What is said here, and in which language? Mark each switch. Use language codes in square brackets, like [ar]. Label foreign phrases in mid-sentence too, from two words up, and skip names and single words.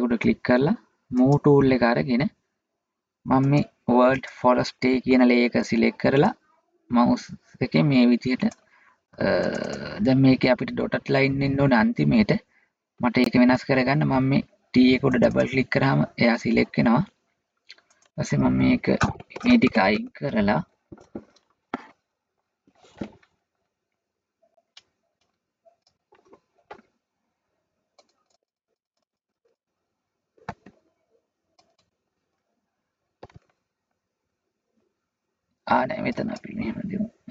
[si] උඩ ක්ලික් කරලා [en] move tool [si] එක අරගෙන මම මේ world forest day කියන ලේ එක සිලෙක්ට් කරලා mouse එකේ මේ විදිහට දැන් මේකේ අපිට [en] dotted line [si] එන්න ඕන අන්තිමේට. මට ඒක වෙනස් කරගන්න මම මේ T එක උඩ [en] double click [si] කරාම එයා සිලෙක්ට් වෙනවා. ඊපස්සේ මම මේක මේ ටික අයින් කරලා නෑ මෙතන අපි මෙහෙම දෙමු.